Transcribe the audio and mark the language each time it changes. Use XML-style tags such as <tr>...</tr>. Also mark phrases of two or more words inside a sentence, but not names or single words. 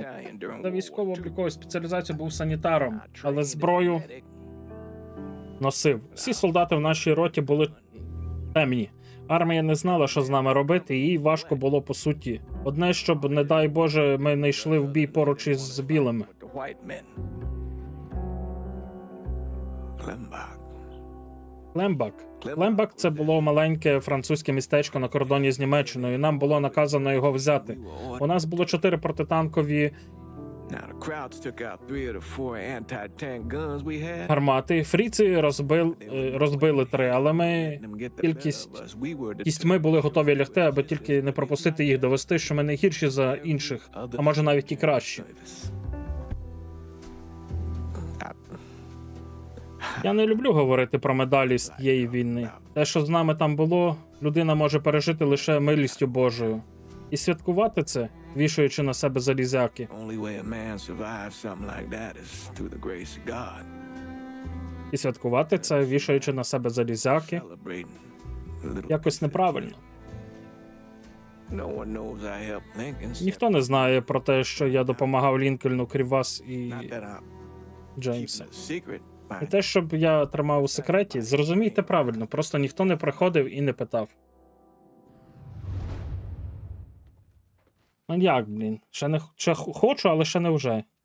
<uk>За військово-облікову спеціалізацію був санітаром, але зброю носив. Всі солдати в нашій роті були темні. Армія не знала, що з нами робити, і їй важко було по суті. Одне, щоб, не дай Боже, ми не йшли в бій поруч із білими.</uk> <en>the white men.</en> <uk>Лембак. Лембак – це було маленьке французьке містечко на кордоні з Німеччиною, і нам було наказано його взяти. У нас було 4 протитанкові</uk> <en>Now the Krauts took out 3 of the 4 anti-tank guns we had.</en> <uk>гармати. Фріці розбили 3, але ми кістьми були готові лягти, аби тільки не пропустити їх, довести, що ми не гірші за інших, а може навіть і кращі. Я не люблю говорити про медалі з тієї війни. Те, що з нами там було, людина може пережити лише милістю Божою. І святкувати це, вішаючи на себе залізяки.</uk> <en>Only way a man survives something like that is through the grace of God.</en> <uk>І святкувати це, вішаючи на себе залізяки,</uk> <en>Celebrating a little.</en> <uk>якось неправильно.</uk> <en>No one knows I helped Lincoln.</en> <uk>Ніхто не знає про те, що я допомагав Лінкольну, крім вас і</uk> <en>Not that I'm</en> <uk>Джеймса.</uk> <en>keeping a secret.</en> <uk>І те, щоб я тримав у секреті, зрозумійте правильно, просто ніхто не приходив і не питав. Ну як, блін? Ще хочу, але ще не вже.</uk>